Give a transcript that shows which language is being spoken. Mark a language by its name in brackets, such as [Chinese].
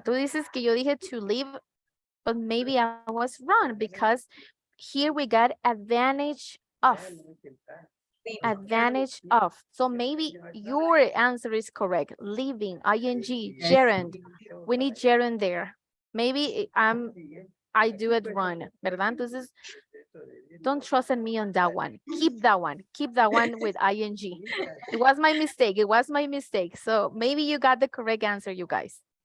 [Spanish] Tú dices que yo dije [English] to leave, but maybe I was wrong because here we got advantage of. Advantage of. So maybe your answer is correct. Leaving, ing, gerund. We need gerund there. Maybe I do it wrong, ¿verdad? Entonces, don't trust in me on that one. Keep that one. Keep that one with ing. It was my mistake. It was my mistake. So maybe you got the correct answer, you guys.